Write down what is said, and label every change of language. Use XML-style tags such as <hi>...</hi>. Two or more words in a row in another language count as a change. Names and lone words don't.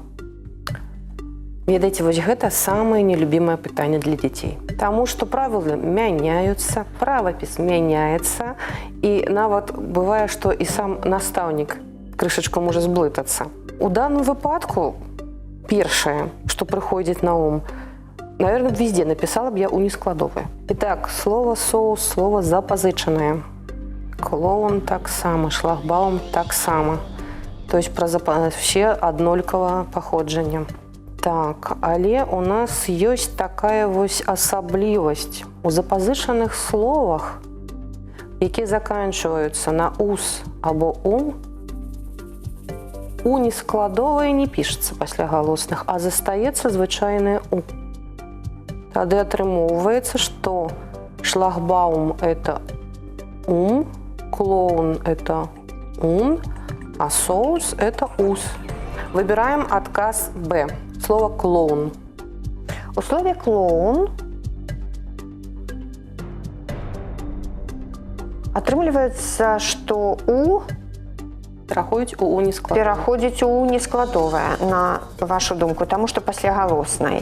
<be>Ведаеце, вось гэта самае нелюбімае пытанне для дзяцей. Таму што правілы мяняюцца, правапіс мяняецца, і нават бывае, што і сам настаўнік крышачку можа зблытацца. У даным выпадку першае, што прыходзіць на ум,</be> <ru>наверное, везде</ru> <be>напісала б я у нескладовае.</be> <ru>Итак, слово соус, слово запазычанае.</ru> <be>Клоун таксама, шлагбаум таксама.</be> <ru>То есть</ru> <be>пра вообще аднолькава паходжання. Так, але у нас ёсць такая вось асаблівасць. У запазычаных словах, якія заканчваюцца на ус або ум, у нескладовае не пішацца пасля галосных, а застаецца звычайнае у. Тады атрымоўваецца, што шлагбаум –</be> <ru>это ум, клоун – это ун, а соус – это ус. Выбираем адказ Б. Слово клоун.</ru> <be>У слове клоун атрымліваецца, што у пераходзіць у нескладовае. Пераходзіць у нескладовае, на вашу думку, таму што пасля галоснай.</be>